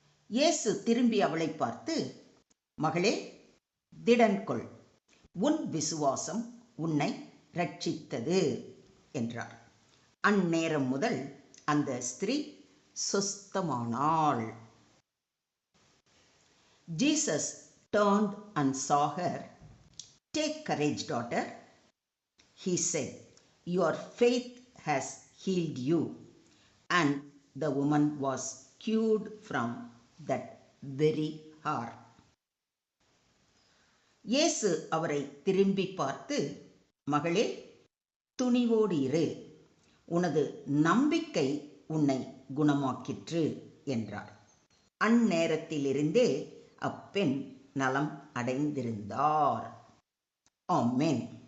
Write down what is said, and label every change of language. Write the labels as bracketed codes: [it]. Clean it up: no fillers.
[ta] இயேசு திரும்பி அவளை பார்த்து, மகளே, திடன்கொள், உன் விசுவாசம் உன்னை ரட்சித்தது என்றார். அந்நேரம் முதல் அந்த ஸ்திரீ சொஸ்தமானாள். [en] Jesus turned and saw her. Take courage, daughter, he said. Your faith has healed you. And the woman was cured from that very hour. [ta] இயேசு அவரை திரும்பி பார்த்து, மகளே, துணிவோடு இரு, உனது நம்பிக்கை உன்னை குணமாக்கிற்று என்றார். அந்நேரத்திலிருந்தே அப்பெண் நலம் அடைந்திருந்தார். ஆமென்.